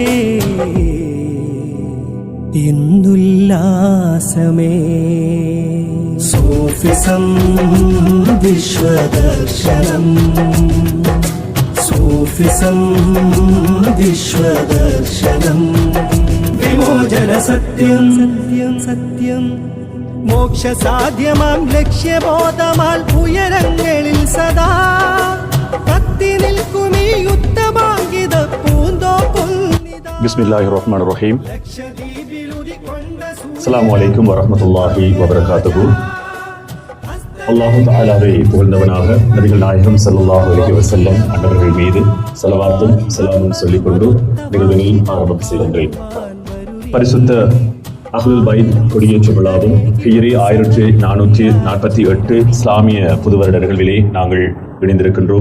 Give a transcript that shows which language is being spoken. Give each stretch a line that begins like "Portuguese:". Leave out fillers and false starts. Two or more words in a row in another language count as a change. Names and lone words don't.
Malayalam: ഇന്നുല്ലാസമേ സൂഫിസം വിശ്വദർശനം സൂഫിസം വിശ്വദർശനം വിമോചന സത്യം സത്യം സത്യം മോക്ഷ സാധ്യമാം ലക്ഷ്യബോധമാൽ ഉയരങ്ങളിൽ സദാ കത്തി നിൽക്കുമീ യുദ്ധമാങ്കിത പൂന്തോപ്പുൽ
Arabic: بسم الله الرحمن الرحيم. السلام عليكم ورحمة الله وبركاته.
Tamil: அல்லாஹு தஆலாவை புகழ்ந்தவனாக நபிகள் நாயகம்
Arabic: صلى الله عليه وسلم
Tamil: அன்னவர்கள் மீது ஸலவாத்தும் ஸலாமும் சொல்லிக்கொண்டு நிகழ்வினை ஆரம்பம் செய்கின்றேன். பரிசுத்த அஹ்லுல் பைத் கொடியேற்று விழாவும் ஹிஜ்ரி 1448 இஸ்லாமிய புது வருட நிகழ்விலே நாங்கள் இணைந்திருக்கின்றோம்.